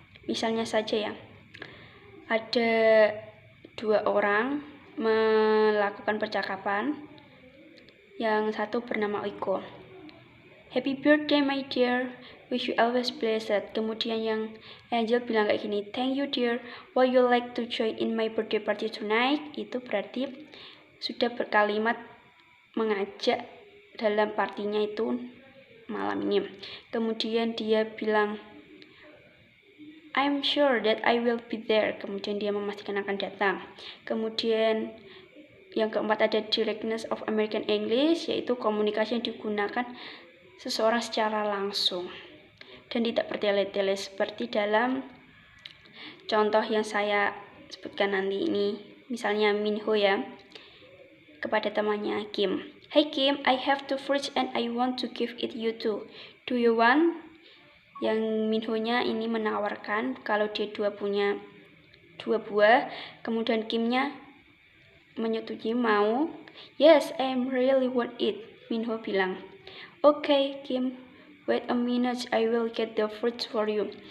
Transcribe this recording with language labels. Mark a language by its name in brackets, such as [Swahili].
[Indonesian] Misalnya saja ya, ada dua orang melakukan percakapan. Yang satu bernama Iko. [English] Happy birthday my dear, wish you always blessed. [Indonesian] Kemudian yang Angel bilang kayak gini, [English] thank you dear, would you like to join in my birthday party tonight? [Indonesian] Itu berarti sudah berkalimat mengajak dalam partinya itu malam ini. Kemudian dia bilang, [English] I'm sure that I will be there. [Indonesian] Kemudian dia memastikan akan datang. Kemudian yang keempat ada directness of American English, yaitu komunikasi yang digunakan seseorang secara langsung dan tidak bertele-tele seperti dalam contoh yang saya sebutkan nanti ini. Misalnya Minho ya, kepada temannya Kim. [English] Hey Kim, I have two fruits and I want to give it you too. Do you want? [Indonesian] Yang Minho-nya ini menawarkan kalau dia punya dua buah, kemudian Kimnya menyetujui mau. [English] Yes, I really want it, Minho bilang. Okay, Kim, wait a minute, I will get the fruits for you.